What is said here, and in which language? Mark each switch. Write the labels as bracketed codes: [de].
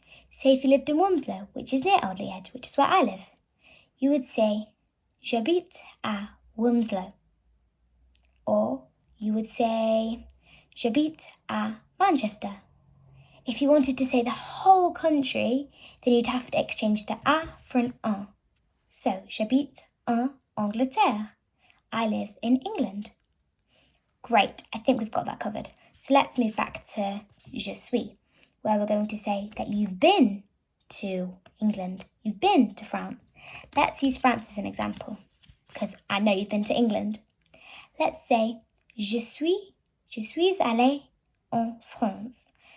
[en] Say if you lived in Wilmslow, which is near Alderley Edge, which is where I live, you would say j'habite à Wilmslow. Or you would say j'habite à Manchester. If you wanted to say the whole country, then you'd have to exchange the a for an un. [fr] So, j'habite en Angleterre. [en] I live in England. Great, I think we've got that covered. So let's move back to je suis, where we're going to say that you've been to England. You've been to France. Let's use France as an example, because I know you've been to England. Let's say, je suis allée en France.